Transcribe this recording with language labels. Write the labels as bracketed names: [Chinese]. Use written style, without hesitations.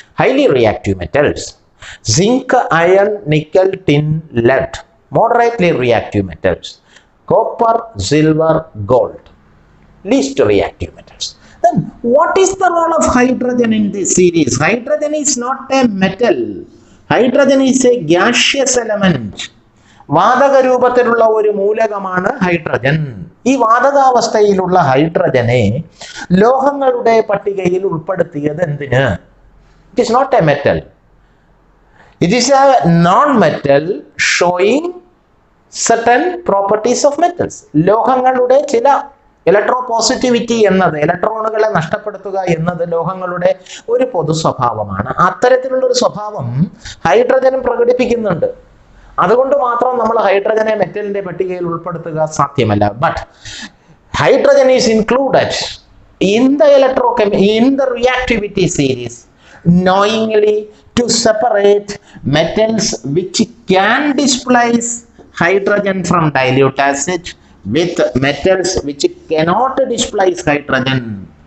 [English] Highly reactive metals: zinc, iron, nickel, tin, lead. Moderately reactive metals: copper, silver, gold. Least reactive metals. Then what is the role of hydrogen in this series? Hydrogen is not a metal. Hydrogen is a gaseous element. [Malayalam] വാതക രൂപത്തിലുള്ള ഒരു മൂലകമാണ് hydrogen. ഈ വാതകാവസ്ഥയിലുള്ള ഹൈഡ്രജനെ ലോഹങ്ങളുടെ പട്ടികയിൽ ഉൾപ്പെടുത്തിയത് എന്തിന്? [English] It is not a metal. It is a non-metal showing certain properties of metals. [Malayalam] ലോഹങ്ങളുടെ ചില ഇലക്ട്രോപോസിറ്റിവിറ്റി എന്നത്, ഇലക്ട്രോണുകളെ നഷ്ടപ്പെടുത്തുക എന്നത് ലോഹങ്ങളുടെ ഒരു പൊതു സ്വഭാവമാണ്. അത്തരത്തിലുള്ള ഒരു സ്വഭാവം ഹൈഡ്രജനും പ്രകടിപ്പിക്കുന്നുണ്ട്. അതുകൊണ്ട് മാത്രം നമ്മൾ ഹൈഡ്രജനെ മെറ്റലിന്റെ പട്ടികയിൽ ഉൾപ്പെടുത്തുക സാധ്യമല്ല. [English] But hydrogen is included in the reactivity series knowingly to separate metals which can displace hydrogen from dilute acid with metals which cannot displace hydrogen.